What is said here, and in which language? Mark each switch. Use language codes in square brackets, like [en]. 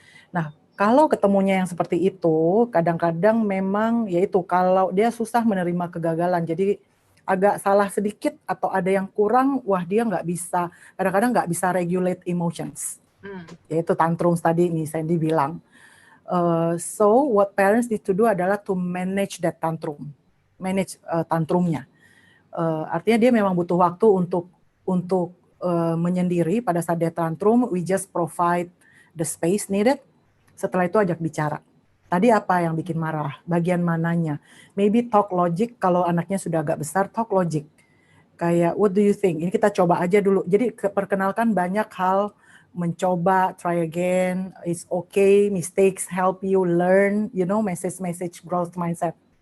[id] Nah, kalau ketemunya yang seperti itu, kadang-kadang memang yaitu kalau dia susah menerima kegagalan, jadi agak salah sedikit atau ada yang kurang, wah dia nggak bisa, kadang-kadang nggak bisa [en] regulate emotions. [id] Yaitu tantrums tadi nih Sandy bilang. [en] So what parents need to do adalah to manage that tantrum, manage tantrumnya. [id] Artinya dia memang butuh waktu untuk menyendiri pada saat dia tantrum. [en] We just provide the space needed. [id] Setelah itu ajak bicara. Tadi apa yang bikin marah? Bagian mananya? [en] Maybe talk logic. [id] Kalau anaknya sudah agak besar, [en] talk logic. [id] Kayak [en] what do you think? [id] Ini kita coba aja dulu. Jadi perkenalkan banyak hal, mencoba, [en] try again, it's okay, mistakes help you learn, you know, message growth mindset.